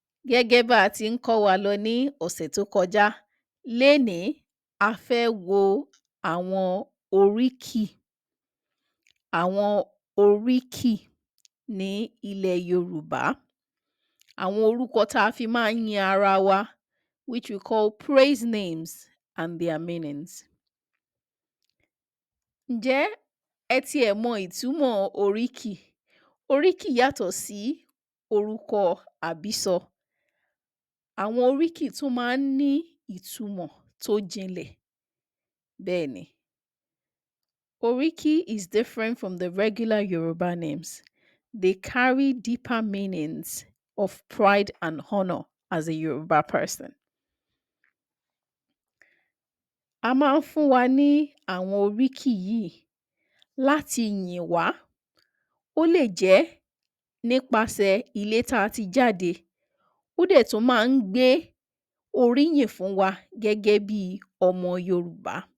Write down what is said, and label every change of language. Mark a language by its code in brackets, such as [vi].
[yo] Gẹ́gẹ́ bá a ti ń kọ́ wa lọ ní ọ̀sẹ̀ tó kọjá, lénìí a fẹ́ wo àwọn oríkì. Àwọn oríkì ní ilẹ̀ Yorùbá. Àwọn orúkọ tá a fi máa ń yin ara wa, [en] which we call praise names and their meanings. [yo] Ǹjẹ́ ẹ tiẹ̀ mọ ìtumọ̀ oríkì? Oríkì yàtọ̀ sí orúkọ àbísọ. Àwọn oríkì tún máa ń ní ìtumọ̀ tó jinlẹ̀. Bẹ́ẹ̀ni, [en] oríkì is different from the regular Yoruba names. They carry deeper meanings of pride and honor as a Yoruba person. [yo] A máa ń fún wa ní àwọn oríkì yìí láti yìn wá. Ó lè jẹ́ nípasẹ̀ ilé tá a ti jáde. Ó dẹ̀ tún máa ń gbé oríyìn fún wa gẹ́gẹ́ bí ọmọ Yorùbá.